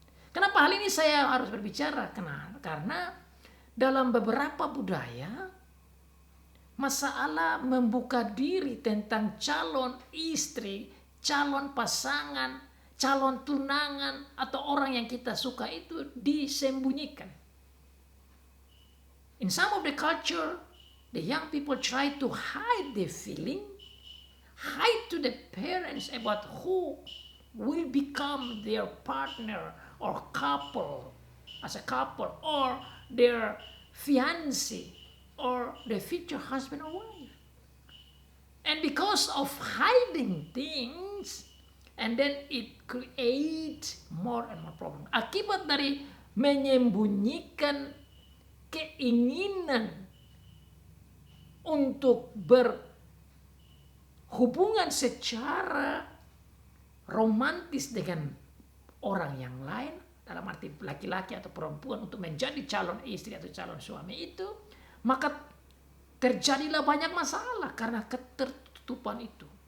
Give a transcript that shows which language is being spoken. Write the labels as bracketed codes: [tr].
[id] Kenapa hal ini saya harus berbicara? Karena dalam beberapa budaya, masalah membuka diri tentang calon istri, calon pasangan, calon tunangan, atau orang yang kita suka itu disembunyikan. [en] In some of the culture, the young people try to hide their feeling, hide to the parents about who will become their partner or couple, as a couple, or their fiancé, or their future husband or wife. And because of hiding things, and then it creates more and more problem. [id] Akibat dari menyembunyikan keinginan untuk berhubungan secara romantis dengan orang yang lain, dalam arti laki-laki atau perempuan, untuk menjadi calon istri atau calon suami itu, maka terjadilah banyak masalah karena ketertutupan itu.